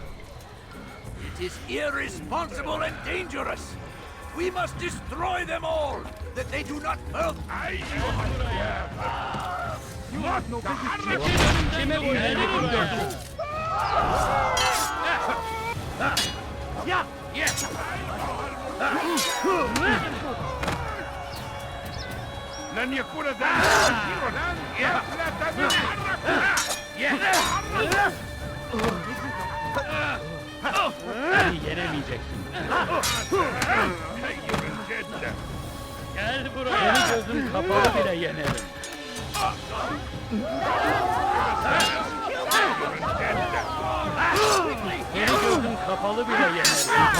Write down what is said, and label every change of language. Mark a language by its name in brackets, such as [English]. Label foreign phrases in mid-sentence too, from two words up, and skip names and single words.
[English] It is irresponsible and dangerous. We must destroy them all, that they do not birth. You have no business Yeah! Yes! [Arabic] لن يكون ذلك كثيرا لا [Turkish] Beni yenemeyeceksin. Gel buraya. Seni gözüm kapalı bile yenerim. Seni gözüm kapalı bile yenerim.